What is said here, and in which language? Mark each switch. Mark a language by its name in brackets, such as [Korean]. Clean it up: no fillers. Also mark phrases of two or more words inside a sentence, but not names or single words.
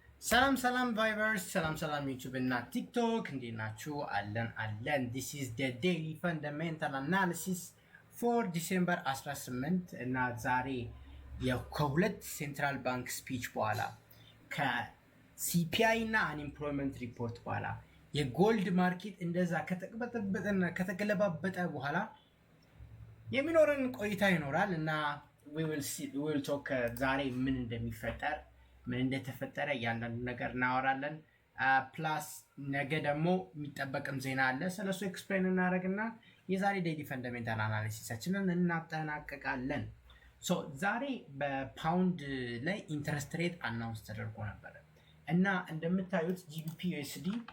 [Amharic] ሰላም ቫይበርስ ሰላም ዩቲዩብ እና ቲክቶክ እንዴት ናችሁ? አለን [English] this is the daily fundamental analysis for December 18 [Amharic] እና ዛሬ ከሁለት [English] central bank speech [Amharic] በኋላ ከሲፒአይ እና [English] unemployment report [Amharic] በኋላ [English] gold market [Amharic] እንደዛ ከተቀበጠበጠና ከተገለባበጠ በኋላ የሚኖረን ቆይታ ይኖራል እና [English] we will [Amharic] talk ዛሬ ምን እንደሚፈጠር ምን እንደተፈጠረ ያንዳንዱ ነገር እናወራለን። ፕላስ ነገ ደግሞ የሚጠበቅም ዜና አለ። ስለሱ ኤክስፕሌን እናደርግና የዛሬ [English] daily fundamental analysis [Amharic] እናጠናቀቃለን። ሶ ዛሬ በፓውንድ ላይ [English] interest rate announce [Amharic] ተደርጎ ነበር እና እንደምታዩት ጂቢፒ ዩኤስዲ